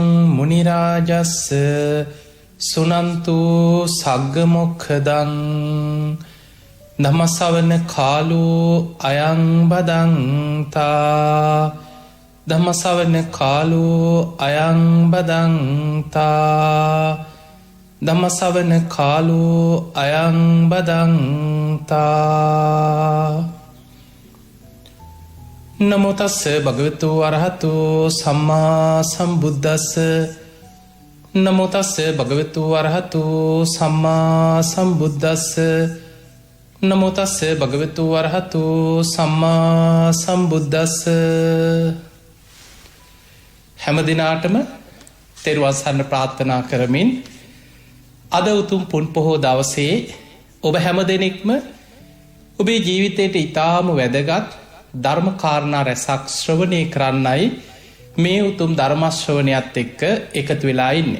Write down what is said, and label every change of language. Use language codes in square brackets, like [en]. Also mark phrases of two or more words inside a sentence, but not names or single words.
[pi] මුනි රාජස්ස සුනන්තු සග්ග මොක්ඛදං ධම්ම ශ්‍රවණ කාලෝ අයං බදන්තා ධම්ම ශ්‍රවණ කාලෝ අයං බදන්තා ධම්ම ශ්‍රවණ කාලෝ අයං බදන්තා. නමෝ තස්ස භගවතු අරහතු සම්මා සම්බුද්දස්ස නමෝ තස්ස භගවතු අරහතු සම්මා සම්බුද්දස්ස නමෝ තස්ස භගවතු අරහතු සම්මා සම්බුද්දස්ස. [si] හැම දිනාටම තෙරුවන් සරණ ප්‍රාර්ථනා කරමින් අද උතුම් පුන් පොහෝ දවසේ ඔබ හැම දෙනෙක්ම ඔබේ ජීවිතයට ඉතාම වැදගත් ධර්ම කාරණා රැසක් ශ්‍රවණය කරන්නයි මේ උතුම් ධර්ම ශ්‍රවණයත් එක්ක එකතු වෙලා ඉන්නේ.